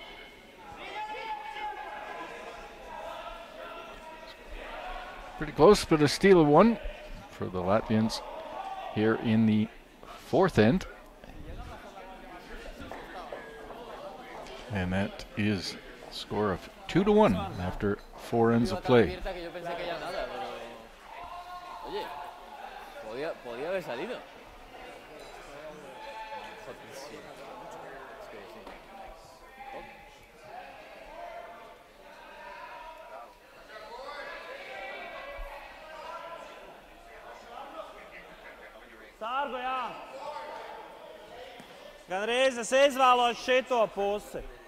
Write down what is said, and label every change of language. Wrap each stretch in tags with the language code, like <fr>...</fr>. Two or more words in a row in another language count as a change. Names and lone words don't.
<en>Pretty close, but a steal one for the Latvians here in the fourth end. And that is a score of 2-1 after 4 ends of play.</en> <es>Abierta que yo pensé que ya nada, pero... Oye, podía haber salido. Joder, sí. Es que sí.</es> <lv>Sārgu, jā. Gandrīz es izvēlos šito pusi.</lv>